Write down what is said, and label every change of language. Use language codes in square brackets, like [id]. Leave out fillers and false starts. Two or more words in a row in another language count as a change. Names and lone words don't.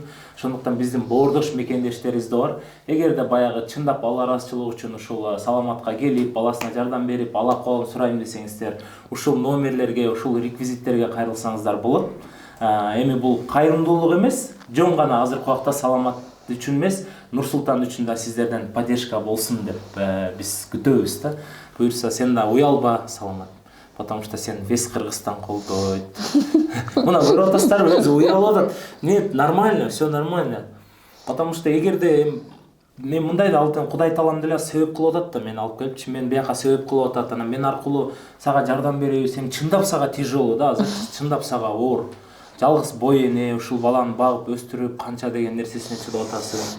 [ky] Ошондуктан биздин боордош мекендештерибиз да бар. Эгерде баягы чындап Алла ыраазычылыгы үчүн ушул саламатка келип, баласына жардам берип, ала колун сурайм десеңиздер, ушул номерлерге, ушул реквизиттерге кайрылсаңыздар болот. Эми бул кайрымдуулук эмес, жөн гана азыркы убакта саламат үчүн эмес, Нур-Султан үчүн да сиздерден поддержка болсун деп биз күтөбүз да. Буюрса сен да уялба, Саламат. [ru] Потому что [ky] сен весь Кыргызстан колдойт. Мына көрүп атасыздарбы, өзү уялып атат. [ru] Нет, нормально, все нормально. Потому что [ky] эгерде мен мындай да алдын Кудай таалам деле себеп кылып атат да, мен алып келипчи, мен бияка себеп кылып атат, анан мен аркылуу сага жардам береби, сен чындап сага тяжело да, азыр чындап сага оор. Жалгыз бой эне ушул баланы багып өстүрүп канча деген нерсесине чыдап атасың.